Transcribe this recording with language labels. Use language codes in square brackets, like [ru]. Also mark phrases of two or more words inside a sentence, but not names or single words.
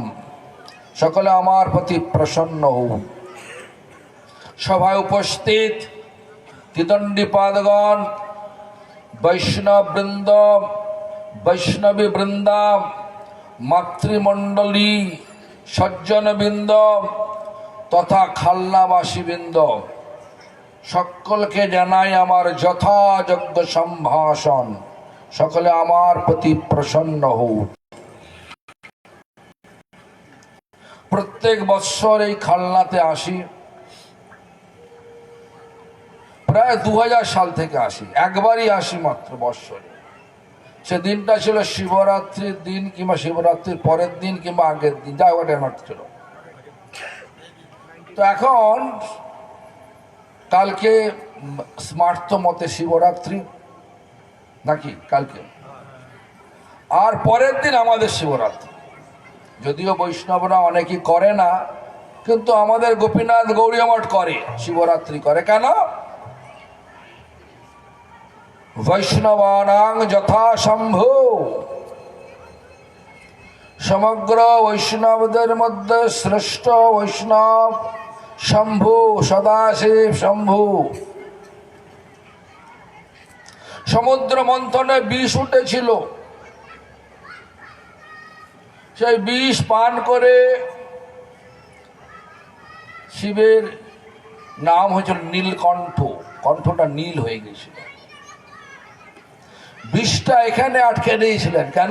[bn] সকলে আমার প্রতি প্রসন্ন হও। সভায় উপস্থিত ত্রিদণ্ডী পাদগণ বৈষ্ণব বৃন্দ বৈষ্ণবী বৃন্দা মাতৃমণ্ডলী সজ্জন বৃন্দ তথা খালনাবাসী বৃন্দ সকল কে জানাই আমার যথাযোগ্য সম্ভাষণ। সকলে আমার প্রতি প্রসন্ন হও। প্রত্যেক বৎসর এই খালনাতে আসি প্রায় 2000 সাল থেকে আসি। একবারই আসি মাত্র বৎসরে। সে দিনটা ছিল শিবরাত্রির দিন কিংবা শিবরাত্রির পরের দিন কিংবা আগের দিন, যা ওটা মাত্র ছিল। তো এখন কালকে স্মার্ত মতে শিবরাত্রি নাকি কালকে, আর পরের দিন আমাদের শিবরাত্রি। যদিও বৈষ্ণবরা অনেকেই করে না, কিন্তু আমাদের গোপীনাথ গৌড়ীয় মঠ করে, শিবরাত্রি করে। কেন? [sa] বৈষ্ণবানাং যথা শম্ভুঃ [bn] সমগ্র বৈষ্ণবদের মধ্যে শ্রেষ্ঠ বৈষ্ণব শম্ভু সদাশিব শম্ভু। সমুদ্র মন্থনে বিষ उठेছিল, সেই বিষ পান করে শিবের নাম হয়েছিল নীলকণ্ঠ। কণ্ঠটা নীল হয়ে গেছিল। বিষটা এখানে আটকে দিয়েছিলেন। কেন?